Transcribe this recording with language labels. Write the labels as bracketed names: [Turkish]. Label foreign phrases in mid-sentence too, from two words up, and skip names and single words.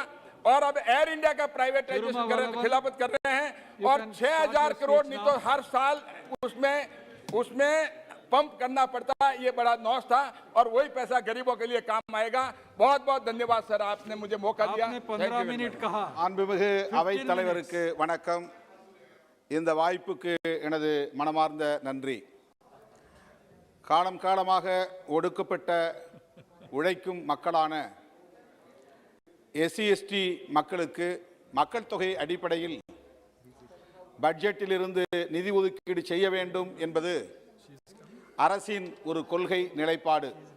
[Hindi] और अब एयर इंडिया का प्राइवेटाइजेशन खिलाफत कर रहे हैं और 6,000 करोड़ नहीं तो हर साल उसमें पंप करना पड़ता। ये बड़ा नॉस था और वही पैसा गरीबों के लिए काम आएगा। बहुत बहुत धन्यवाद सर, आपने मुझे मौका दिया। 15 मिनट कहा। [Tamil] மாண்புமிகு அவைத் தலைவருக்கு வணக்கம். இந்த வாய்ப்புக்கு எனது மனமார்ந்த நன்றி. காலம் காலமாக ஒடுக்கப்பட்ட உழைக்கும் மக்களான எஸ்சி/எஸ்டி மக்களுக்கு மக்கள் தொகை அடிப்படையில் பட்ஜெட்டிலிருந்து நிதி ஒதுக்கீடு செய்ய வேண்டும் என்பது அரசின் ஒரு கொள்கை நிலைப்பாடு.